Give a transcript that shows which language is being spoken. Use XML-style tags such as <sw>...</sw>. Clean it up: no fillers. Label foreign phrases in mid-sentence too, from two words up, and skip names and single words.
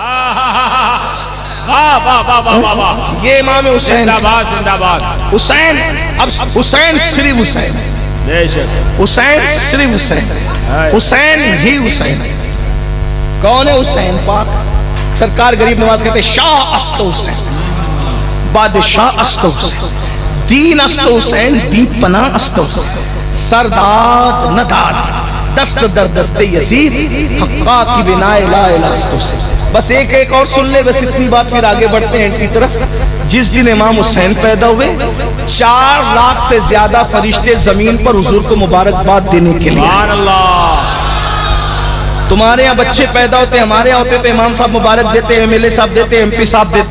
<ur>یہ امام حسین، حسین اب حسین صرف حسین، حسین صرف حسین، حسین ہی حسین۔ کون ہے حسین پاک؟ سرکار غریب نواز کہتے ہیں</ur> <fa>شاہ است حسین، بادشاہ است حسین، دین است حسین، دین پناہ است حسین، سرداد نداد دست در دست یزید، حقا کی بنا لا الہ است حسین۔</fa> <ur>بس ایک اور سن لے، بس اتنی بات پھر آگے بڑھتے ہیں ان کی طرف۔ جس دن امام حسین پیدا ہوئے 4 لاکھ سے زیادہ فرشتے زمین پر حضور کو مبارکباد دینے کے لیے۔ تمہارے یہاں بچے پیدا ہوتے، ہمارے یہاں ہوتے تو امام صاحب مبارک دیتے، ایم ایل اے صاحب دیتے، ایم پی صاحب دیتے۔</ur>